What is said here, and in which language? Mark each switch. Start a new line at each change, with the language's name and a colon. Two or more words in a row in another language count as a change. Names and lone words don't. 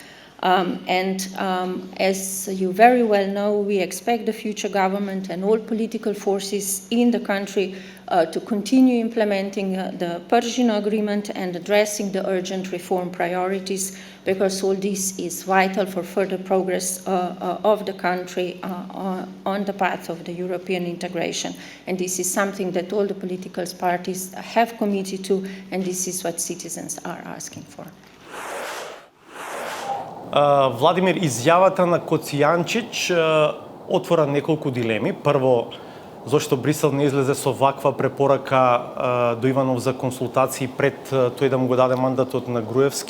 English: As you very well know, we expect the future government and all political forces in the country to continue implementing the Persian Agreement and addressing the urgent reform priorities, because all this is vital for further progress of the country on the path of the European integration. And this is something that all the political parties have committed to, and this is what citizens are asking for.
Macedonian: Владимир, изјавата на Коцијанчич отвора неколку дилеми. Прво, зошто Брисел не излезе со ваква препорака до Иванов за консултации пред тој да му го даде мандатот на Груевски?